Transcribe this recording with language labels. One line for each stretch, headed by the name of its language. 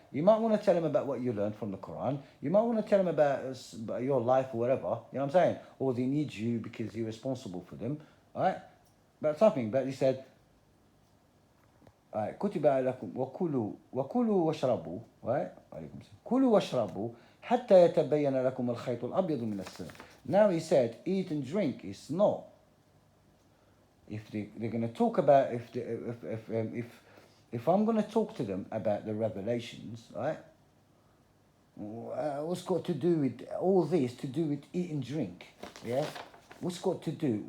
English: You might want to tell them about what you learned from the Quran. You might want to tell them about your life or whatever, you know what I'm saying? Or they need you because you're responsible for them, all right? But he said,
Arabic: كتب عليكم وكلوا واشربوا,
English: right?
Arabic: كلوا واشربوا حتى يتبين لكم الخيط الأبيض من السن.
English: Now he said, eat and drink. It's not. If they're going to talk about if I'm going to talk to them about the revelations, right? What's got to do with all this? To do with eat and drink, yeah? What's got to do?